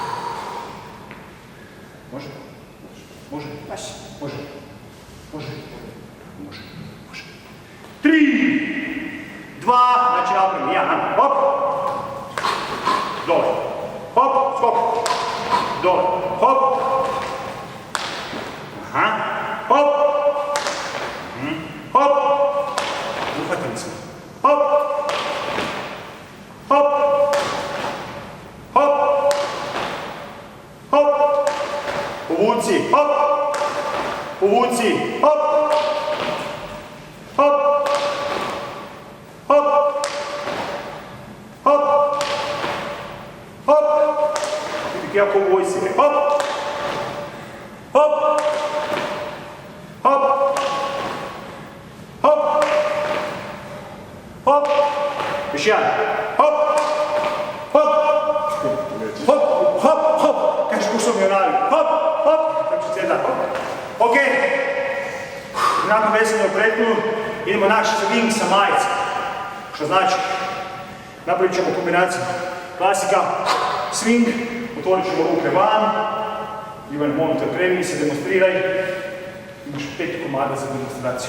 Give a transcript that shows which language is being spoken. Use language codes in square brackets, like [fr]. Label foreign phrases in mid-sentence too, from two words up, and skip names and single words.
[bs] Može? Može. 3, 2, 2, znači napravimo 1, hop, dole, hop, skok, dole, hop, aha, hop, hop, uhvatili smo, hop, hop, hop, hop, povuci, hop, povuci, hop, hop, hop, hop, hop, vidi kako u vojsi, hop, hop, hop, hop, hop, još jedan, hop, hop, hop, hop, hop, kažeš ko sam jonari, hop, hop, tako će cijeta, hop, ok, nakon vesenja u pretnju, idemo naš swing sa majicom, što znači, napravit ćemo kombinaciju klasika, swing, otvorit ćemo ruke van, Ivan, molim te, premi se, demonstriraj, imaš 5 komada za demonstraciju.